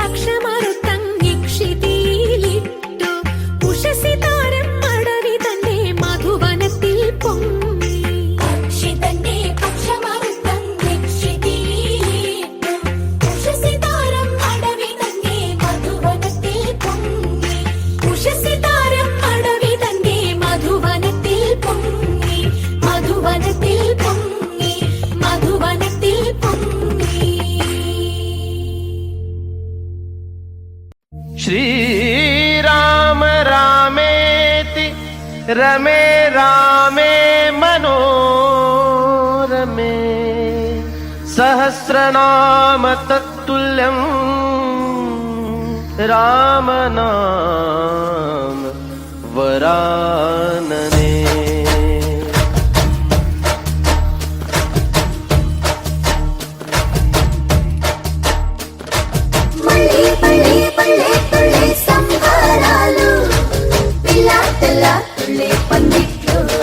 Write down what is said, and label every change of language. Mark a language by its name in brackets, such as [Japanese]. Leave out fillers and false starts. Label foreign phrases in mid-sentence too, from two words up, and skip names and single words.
[Malayalam] പക്ഷമറുത്തങ്ങിക്ഷിതിയിലിട്ടു ഉഷസി താരം അടവി തന്റെ മധുവനത്തിൽ പൊങ്ങി പക്ഷി തന്റെ പക്ഷമറുത്തങ്ങിക്ഷിതിയിലിട്ടു ഉഷസി താരം അടവി തന്റെ മധുവനത്തിൽ പൊങ്ങി ഉഷസി താരം അടവി തന്റെ മധുവനത്തിൽ പൊങ്ങി മധുവനത്തിൽ പൊങ്ങി മധുവനത്തിൽ പൊങ്ങി [Sanskrit] श्रीराम रामेति रमे रामे मनोरमे सहस्रनाम तत्तुल्यं रामनाम वरानने [Telugu] మళ్ళీ పళ్ళే పళ్ళే పళ్ళే సంబరాలు పిల్ల తెల్ల తుళ్ళే పందిట్లు